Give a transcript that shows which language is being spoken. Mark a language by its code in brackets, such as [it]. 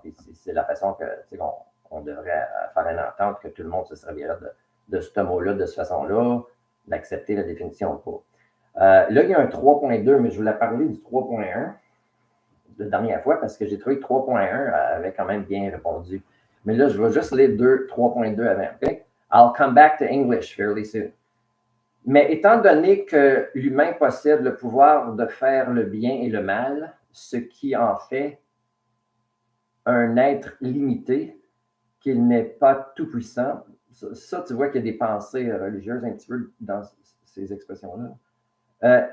[fr] Puis c'est la façon que, tu sais, on devrait faire une entente que tout le monde se servira de ce mot-là, de cette façon-là, d'accepter la définition ou pas. Là, il y a un 3.2, mais je voulais parler du 3.1 la dernière fois parce que j'ai trouvé que 3.1 avait quand même bien répondu. Mais là, je vais juste lire 3.2 avant. Okay? [en] I'll come back to English fairly soon. [fr] Mais étant donné que l'humain possède le pouvoir de faire le bien et le mal, ce qui en fait un être limité, qu'il n'est pas tout-puissant. Ça, tu vois qu'il y a des pensées religieuses un petit peu dans ces expressions-là.